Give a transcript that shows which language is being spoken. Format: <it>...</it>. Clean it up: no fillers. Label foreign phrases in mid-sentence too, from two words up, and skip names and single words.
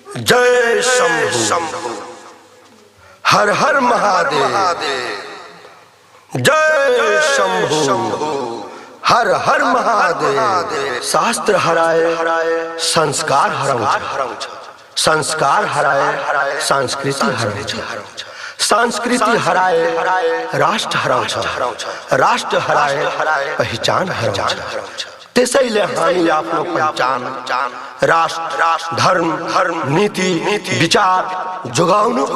<ne>जय शंभु हर हर महादेव। जय शंभु हर हर महादेव। शास्त्र हराए संस्कार हरौ, संस्कार हराए संस्कृति हरौ, संस्कृति हराए राष्ट्र हरौ, राष्ट्र हराए पहचान हरौ। त्यसैले हामी आफ्नो पहचान राष्ट्र धर्म नीति विचार जोगाउनुको</ne>